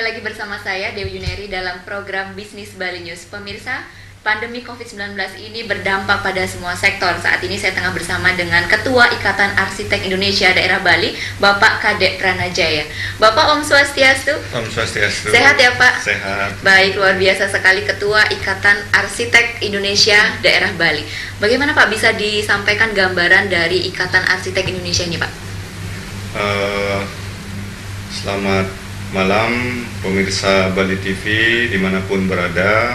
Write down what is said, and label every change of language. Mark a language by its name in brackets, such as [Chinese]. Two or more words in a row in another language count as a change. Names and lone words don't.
[Indonesian] bersama saya Dewi Juneri dalam program Bisnis Bali News. Pemirsa, pandemi COVID-19 ini berdampak pada semua sektor. Saat ini saya tengah bersama dengan Ketua Ikatan Arsitek Indonesia Daerah Bali, Bapak Kadek Pranajaya. Bapak, Om Swastiastu. Om Swastiastu. Sehat ya Pak? Sehat. Baik, luar biasa sekali Ketua Ikatan Arsitek Indonesia Daerah Bali. Bagaimana Pak bisa disampaikan gambaran dari Ikatan Arsitek Indonesia ini Pak? Selamat malam pemirsa Bali TV dimanapun berada.